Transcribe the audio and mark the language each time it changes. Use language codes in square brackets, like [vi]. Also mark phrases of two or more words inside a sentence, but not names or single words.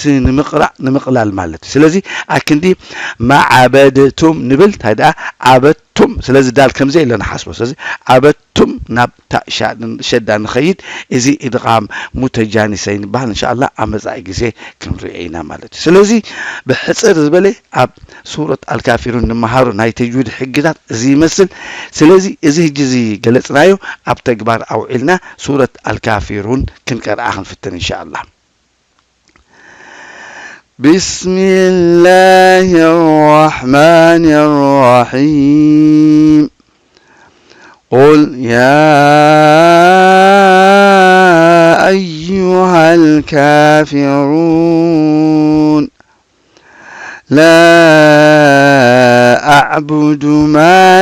[ti] ንምቅላል ማለት ስለዚ አክንዲ ማዓበደቱም ንብል ታይዳ ዓበቱም ስለዚ ዳል ከምዘ ኢለና ሓስቦ ስለዚ ዓበቱም ናብ ሸዳ ንኸይድ እዚ [ar] إدغام متجانسين [ti] ባህል ኢንሻአላህ አመጻኢ ግዜ ክንርኢና ማለት ስለዚ ብሕጽር ዝበለ ኣብ [ar] سورة الكافرون [ti] ንመሃሩ ናይ ተጅዊድ ሕግታት እዚ ይመስል ስለዚ እዚ ሕጂ ገለጽናዮ ኣብ ተግባር ኣውዒልና [ar] سورة الكافرون [ti] ክንቀርአ ክንፍትን ኢንሻአላህ [ar] بسم الله الرحمن الرحيم قل يا أيها الكافرون لا أعبد ما